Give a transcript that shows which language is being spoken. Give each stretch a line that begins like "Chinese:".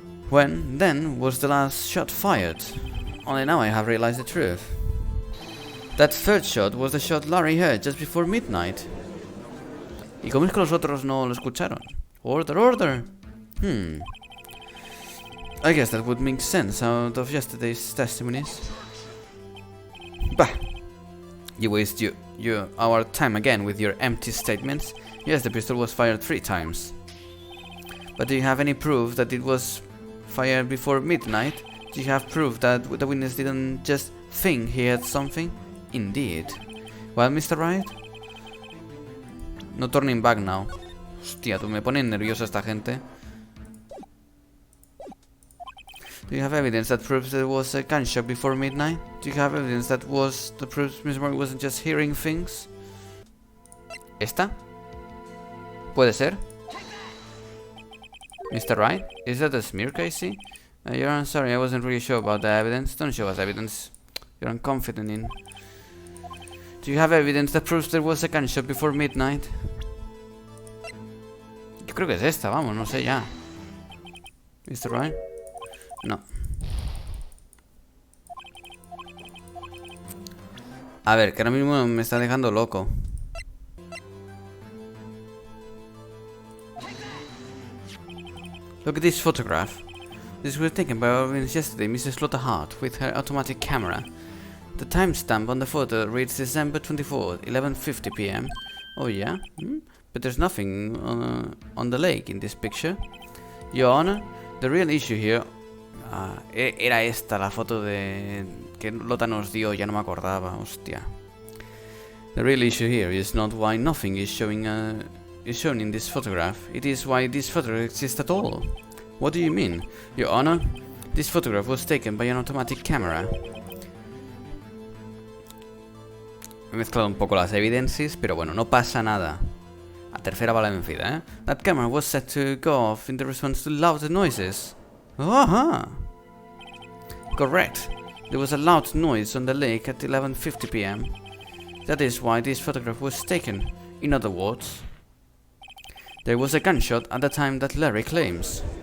English: When, then, was the last shot fired? Only now I have realized the truth. That third shot was the shot Larry heard just before midnight.
Spanish: ¿Y cómo es que los otros no lo escucharon?
English: Order, order! I guess that would make sense out of yesterday's testimonies. Bah! You waste our time again with your empty statements. Yes, the pistol was fired 3 times. But do you have any proof that it was fired before midnight? Do you have proof that the witness didn't just think he had something? Indeed. Well, Mr. Wright? No turning back now.
Spanish: Hostia, tú me pones nervioso esta gente.
English: Do you have evidence that proves there was a gunshot before midnight? Do you have evidence that proves Miss Murray wasn't just hearing things?
Spanish: ¿Esta? ¿Puede ser?
English: Mr. Wright? Is that a smirk I see? I'm sorry, I wasn't really sure about the evidence. Don't show us evidence you're unconfident in. Do you have evidence that proves there was a gunshot before midnight?
Spanish: Yo creo que es esta, vamos, no sé ya. Mr. Wright? No. A ver, que ahora mismo me está dejando loco.
English: Look at this photograph. This was taken by our witness yesterday, Mrs. Slaughterhart, with her automatic camera. The timestamp on the photo reads December 24th, 11:50 p.m. Oh yeah? But there's nothing on the lake in this picture. Your Honor, the real issue here...
Spanish: era esta la foto de... que Lota nos dio, ya no me acordaba, hostia.
English: The real issue here is not why nothing is shown in this photograph. It is why this photograph exists at all. What do you mean? Your Honor, this photograph was taken by an automatic camera.
Spanish: He mezclado un poco las evidencias, pero bueno, no pasa nada. A tercera va la vencida, ¿eh?
English: That camera was set to go off in the response to loud noises. Aha! Correct. There was a loud noise on the lake at 11:50 p.m. That is why this photograph was taken. In other words, there was a gunshot at the time that Larry claims.